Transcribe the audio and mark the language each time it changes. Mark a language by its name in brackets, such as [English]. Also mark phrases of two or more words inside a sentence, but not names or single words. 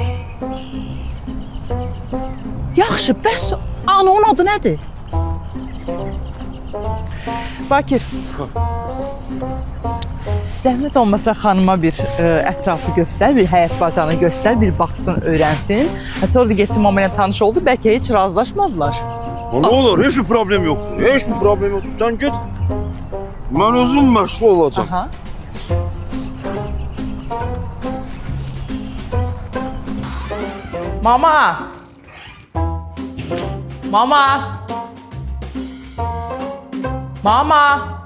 [Azerbaijani] Yaxşı, bəs ananın adı nədir? Bakir. Zəhmət olmasa xanıma bir ətrafı göstər, bir həyat bacanı göstər, bir baxsın, öyrənsin. Sonra da getsin mama ilə tanış oldu, bəlkə heç razılaşmadılar. [Turkish] Ne olur, hiçbir problem yok. Hiçbir problem yok. Sen git. [Azerbaijani] Ben özüm məşğul olacağım. Aha. Mama! Mama! Mama!